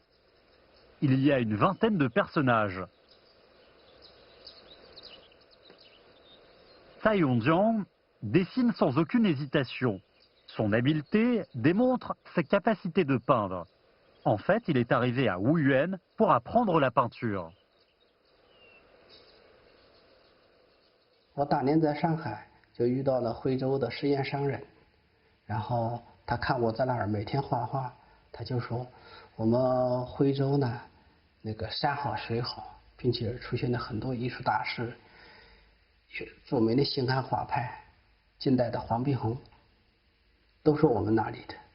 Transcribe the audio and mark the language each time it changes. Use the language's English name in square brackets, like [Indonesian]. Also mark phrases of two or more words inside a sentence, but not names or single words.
[French] Il y a une vingtaine de personnages. Tsai Yong-jian dessine sans aucune hésitation. Son habileté démontre ses capacités de peindre. En fait, il est arrivé à Wuyuan pour apprendre la peinture. [Chinese] 我当年在上海就遇到了徽州的实验商人，然后他看我在那儿每天画画，他就说我们徽州呢，那个山好水好，并且出现了很多艺术大师，著名的新汉画派，近代的黄碧虹，都是我们那里的。